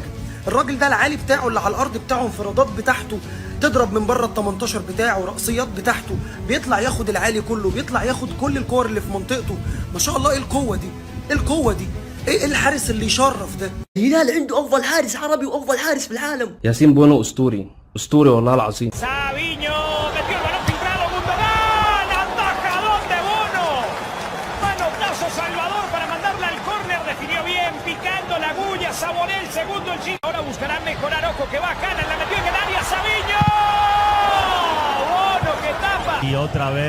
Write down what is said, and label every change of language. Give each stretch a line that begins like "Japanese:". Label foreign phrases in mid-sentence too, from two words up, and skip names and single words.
Arabic: الراجل ده العالي بتاعه اللي على الارض بتاعه، انفرادات بتاعته تضرب من بره ال 18 بتاعه، رأسيات بتاعته، بيطلع ياخد العالي كله، بيطلع ياخد كل الكور اللي في منطقته. ما شاء الله ايه القوه دي؟ ايه القوه دي؟ ايه الحارس اللي يشرف ده؟ الهلال عنده افضل حارس عربي وافضل حارس في العالم. ياسين بونو اسطوري، اسطوري والله العظيم.
Spanish: Savinho metió el balón filtrado, Gundogan, ataja donde Bono. Manotazo Salvador para mandarla al córner, definió bien, picando la agulla, saboreó el segundo el chino. Ahora buscarán mejorar, ojo que va Haaland, la metió en el área, Savinho. Bono que tapa.